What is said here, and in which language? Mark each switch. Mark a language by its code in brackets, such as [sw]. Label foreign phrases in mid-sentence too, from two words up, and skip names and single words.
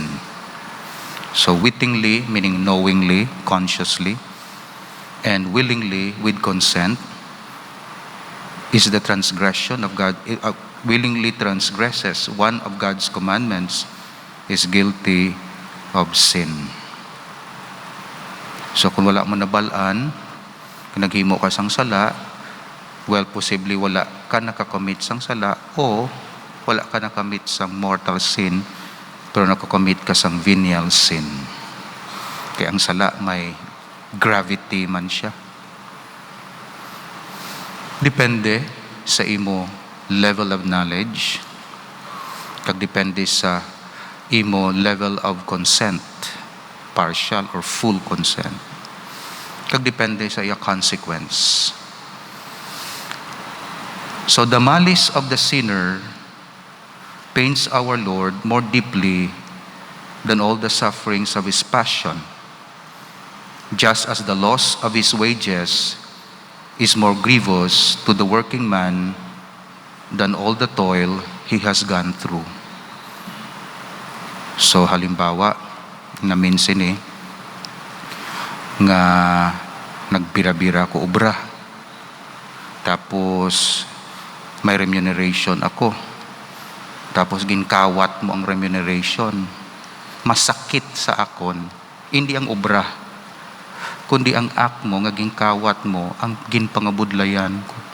[en] So wittingly, meaning knowingly, consciously, and willingly with consent, is the transgression of God, willingly transgresses one of God's commandments, is guilty of sin. [hil] So kung wala mo nabalaan, kung naghimo ka sang sala, well, possibly wala ka nakakommit sang sala o wala ka nakamit sang [en] mortal sin, [hil] pero nakakommit ka sang [en] venial sin. [hil] Kaya ang sala may gravity man siya. Depende sa imo [en] level of knowledge, [hil] kag depende sa imo [en] level of consent, partial or full consent, [hil] kag depende sa iya consequence. [en] So the malice of the sinner pains our Lord more deeply than all the sufferings of his passion, just as the loss of his wages is more grievous to the working man than all the toil he has gone through. [hil] So halimbawa, naminsin nga nagbira-bira ko obra, tapos may remuneration ako, tapos ginkawat mo ang remuneration, masakit sa akon, hindi ang obra, kundi ang act mo, nga ginkawat mo, ang ginpangabudlayan ko.